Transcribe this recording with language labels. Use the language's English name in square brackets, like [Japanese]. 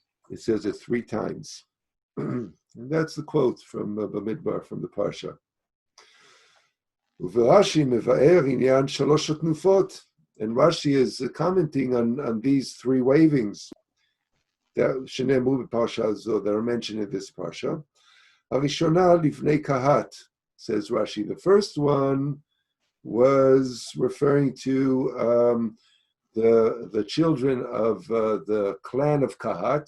[English] It says it 3 times. And that's the quote from Bamidbar, from the Parsha. [Hebrew] ורש"י מבאר עניין 3 התנופות, [English] and Rashi is commenting on these 3 wavings that [Hebrew] שנאמרו בפרשה זו, [English] that are mentioned in this Parsha. [Hebrew] הראשונה לפני קהת, [English] says Rashi. The first one was referring to the children of the clan of Kahat.